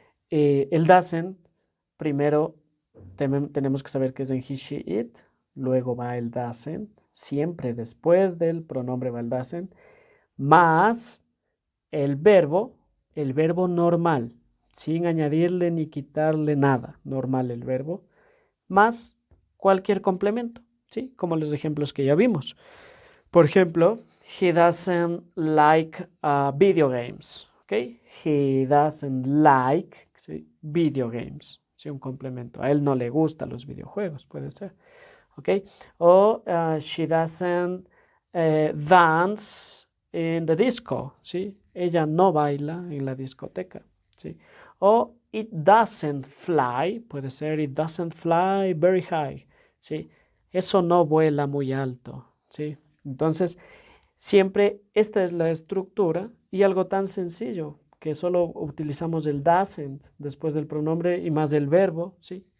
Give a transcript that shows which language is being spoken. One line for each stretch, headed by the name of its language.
Spanish: El doesn't, primero tenemos que saber que es en he, she, it, luego va el doesn't, siempre después del pronombre va el doesn't, más el verbo normal, sin añadirle ni quitarle nada, normal el verbo, más cualquier complemento, ¿sí? Como los ejemplos que ya vimos. Por ejemplo,
English: he doesn't like video games, ¿ok? He doesn't like, ¿sí? Video games, ¿sí?
Spanish: Un complemento. A él no le gustan los videojuegos, puede ser, ¿ok?
English: O she doesn't dance in the disco, ¿sí?
Spanish: Ella no baila en la discoteca, ¿sí? O
English: it doesn't fly,
Spanish: puede ser
English: it doesn't fly very high,
Spanish: ¿sí? Eso no vuela muy alto, ¿sí? Entonces, siempre esta es la estructura y algo tan sencillo que solo utilizamos el doesn't después del pronombre y más el verbo, ¿sí?